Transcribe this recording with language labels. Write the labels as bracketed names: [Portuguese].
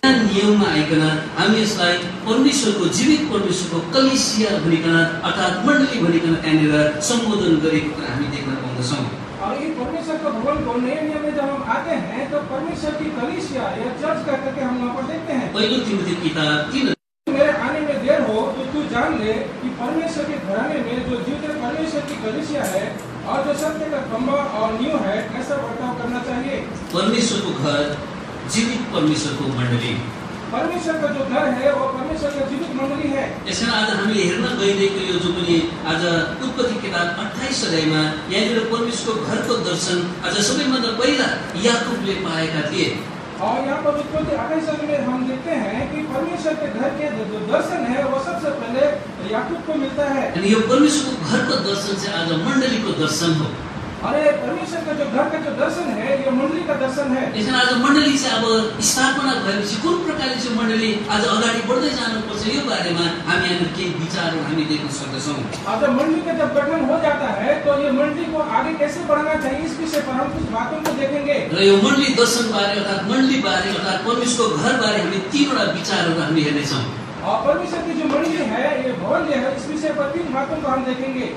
[Nepali] नियममा आइकन हामी यसलाई परमेश्वरको जीवित परमेश्वरको कलिसिया भनिकन अर्थात् मण्डली भनिकन त्यहाँनिर सम्बोधन गरेको कुरा हामी देख्न पाउँदछौँ। [Hindi] और ये परमेश्वर का भवन को नए नियम में जब हम आते हैं तो परमेश्वर की कलीसिया या चर्च करके हम वहाँ पर देखते हैं। [Nepali] पहिलो तिमोथी किताब 3 [Hindi] मेरे आने में देर हो तो तू जान ले कि परमेश्वर के घराने में जो जीवित परमेश्वर की कलीसिया है और जो सत्य का खंभा और नींव है ऐसा बर्ताव करना चाहिए। [Nepali] परमेश्वरको घर जीवित परमेश्वरको मण्डली, [Hindi] परमेश्वर का जो घर है वो परमेश्वर का जीवित मंडली है। [Nepali] यसमा आज हामीले हेर्न गइरहेको यो जो पनि आज उत्पत्ति किताब 28 अध्यायमा यहाँनिर परमेश्वरको घरको दर्शन आज सबैभन्दा पहिला याकुबले पाएका थिए। [Hindi] और यहाँ पर उत्पत्ति 28 में हम देखते हैं कि परमेश्वर के घर के जो दर्शन है वो सबसे पहले याकूब को मिलता है। [Nepali] अनि यो परमेश्वरको घरको दर्शन चाहिँ आज मण्डलीको दर्शन हो। [Hindi] अरे परमेश्वर का जो घर का जो दर्शन है ये मंडली का दर्शन है। [Nepali] यसमा आज मण्डली चाहिँ अब स्थापना भएपछि कुन प्रकारले चाहिँ मण्डली आज अगाडि बढ्दै जानुपर्छ यो बारेमा हामी यहाँ केही विचारहरू हामी देख्न सक्दछौँ। [Hindi] अब मंडली का जब गठन हो जाता है तो ये मंडली को आगे कैसे बढ़ाना चाहिए इस विषय पर हम कुछ बातों को देखेंगे। [Nepali] र यो मण्डली दर्शन बारे अर्थात् मण्डली बारे अर्थात् परमेश्वरको घर बारे हामी 3वटा विचारहरू हामी हेर्नेछौँ। [Hindi] और परमेश्वर की जो मंडली है ये भवन जो है इस विषय पर 3 बातों को हम देखेंगे।